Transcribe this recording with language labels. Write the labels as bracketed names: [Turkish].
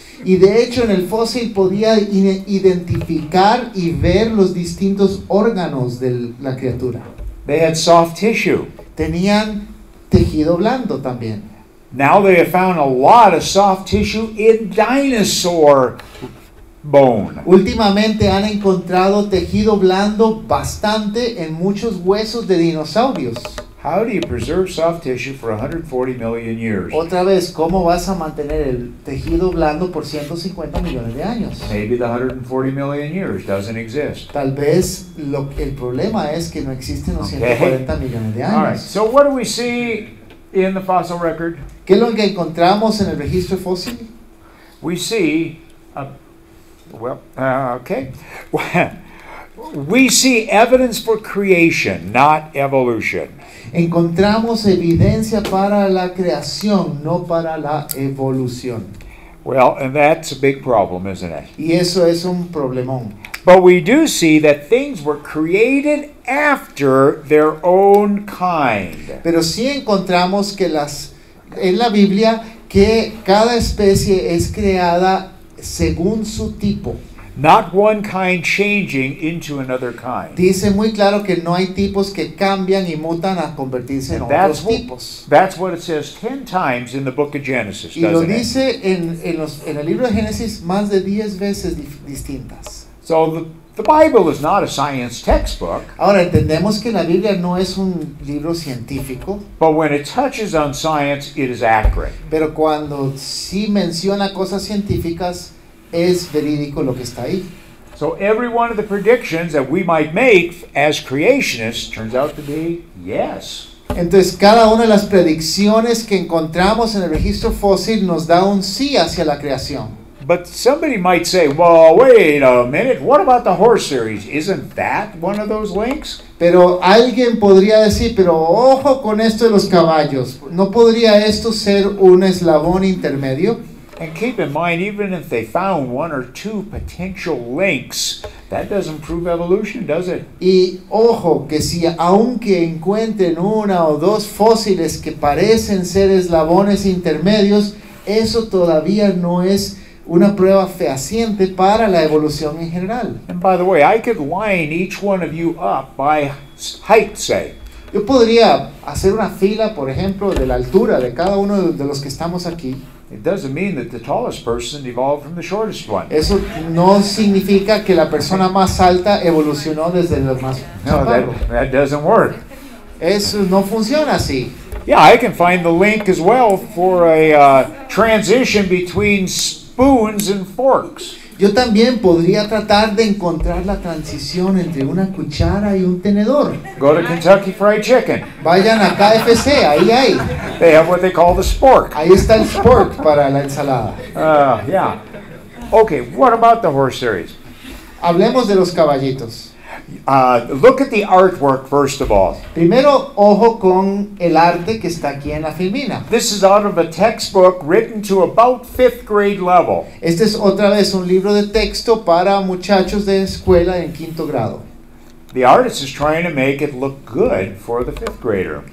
[Spanish] Y de hecho, en el fósil podía identificar y ver los distintos órganos de la criatura. [English] They had soft tissue. [Spanish] Tenían tejido blando también. [English] Now they have found a lot of soft tissue in dinosaur bone. [Spanish] Últimamente han encontrado tejido blando bastante en muchos huesos de dinosaurios. [English] How do you preserve soft tissue for 140 million years? [Spanish] Otra vez, ¿cómo vas a mantener el tejido blando por 150 millones de años? [English] Maybe the 140 million years doesn't exist. [Spanish] Tal vez el problema es que no existen los [English] Okay. [Spanish] 140 millones de [English] All right. [Spanish] años. [English] So what do we see in the fossil record? [Spanish] ¿Qué es lo que encontramos en el registro fósil? [English] We see, okay. We see evidence for creation, not evolution. [Spanish] Encontramos evidencia para la creación, no para la evolución. [English] Well, and that's a big problem, isn't it? [Spanish] Y eso es un problemón. [English] But we do see that things were created after their own kind. [Spanish] Pero sí encontramos que en la Biblia que cada especie es creada según su tipo. [English] Not one kind changing into another kind. [Spanish] Dice muy claro que no hay tipos que cambian y mutan a convertirse en otros tipos. [English] That's what it says 10 times in the book of Genesis, [Spanish] Y lo [English] doesn't it? [Spanish] dice en el libro de Génesis más de 10 veces distintas. [English] So the Bible is not a science textbook, [Spanish] Ahora entendemos que la Biblia no es un libro científico, [English] but when it touches on science, it is accurate. [Spanish] pero cuando sí menciona cosas científicas, es verídico lo que está ahí. [English] So every one of the predictions that we might make as creationists turns out to be yes. [Spanish] Entonces cada una de las predicciones que encontramos en el registro fósil nos da un sí hacia la creación. [English] But somebody might say, well, wait a minute, what about the horse series? Isn't that one of those links? [Spanish] Pero alguien podría decir, pero ojo con esto de los caballos, ¿no podría esto ser un eslabón intermedio? [English] And keep in mind, even if they found one or two potential links, that doesn't prove evolution, does it? [Spanish] Y ojo, que si aunque encuentren una o dos fósiles que parecen ser eslabones intermedios, eso todavía no es una prueba fehaciente para la evolución en general. [English] And by the way, I could line each one of you up by height, say. [Spanish] Yo podría hacer una fila, por ejemplo, de la altura de cada uno de los que estamos aquí. [English] It doesn't mean that the tallest person evolved from the shortest one. [Spanish] Eso no significa que la persona más alta evolucionó desde el más [English] No, [Spanish] chaparro. [English] that doesn't work. [Spanish] Eso no funciona así. [English] Yeah, I can find the link as well for a transition between spoons and forks. [Spanish] Yo también podría tratar de encontrar la transición entre una cuchara y un tenedor. [English] Go to Kentucky Fried Chicken. [Spanish] Vayan a KFC, ahí hay. [English] They have what they call the spork. [Spanish] Ahí está el spork para la ensalada. [English] Yeah. Okay, what about the horse series? [Spanish] Hablemos de los caballitos. [English] Look at the artwork first of all. [Spanish] Primero, ojo con el arte que está aquí en la filmina. [English] This is out of a textbook written to about 5th grade level. [Spanish] Este es otra vez un libro de texto para muchachos de escuela en quinto grado. [English] The artist is trying to make it look good for the 5th grader.